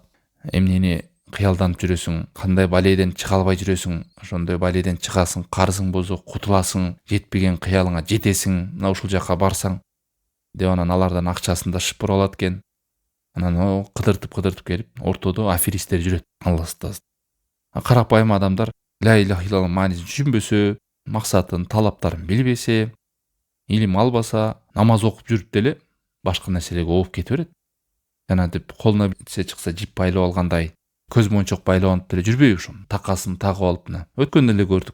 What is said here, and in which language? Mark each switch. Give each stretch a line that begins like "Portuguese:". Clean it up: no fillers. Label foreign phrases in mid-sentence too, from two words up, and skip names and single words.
Kyrgyz: Эмнени кыялданып жүрөсүң, кандай балейден чыга албай жүрөсүң, ошондой балейден чыгасың, карызың болсо кутуласың, жетпеген кыялыңа жетесиң, мына ушул жака барсаң деп анан алардан акчасын да шыпырып алат экен. Анан кыдыртып келип, ортодо аферисттер жүрөт. Алла сактасын. Карапайым адамдар
Arabic: لا إله إلا الله
Kyrgyz: маанисин түшүнбөсө, максатын, талаптарын билбесе, илим албаса, намаз окуп жүрүп деле башка нерселерге ооп кете берет. Жанагынтип колуна нерсе чыкса жип байлап алгандай, көз мончок байлап деле жүрбөйбү ошону, такасын тагып алып мына. Өткөндө эле көрдүк.